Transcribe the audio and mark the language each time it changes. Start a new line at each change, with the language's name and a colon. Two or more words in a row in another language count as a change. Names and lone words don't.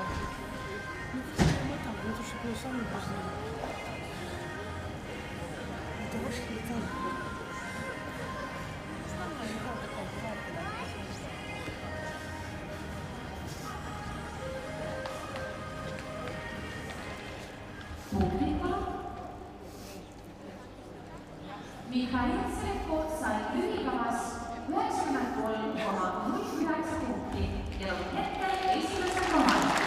Russian: Ну, как там, ну, то, что я сам не познал. Это ваш летал. Основное, не было такого, бывает, когда не послушаешься.
Estonian: Mihhail Sretko sai lühikavas 93,09 punkti ja lõpp hetkel esimesel kohal.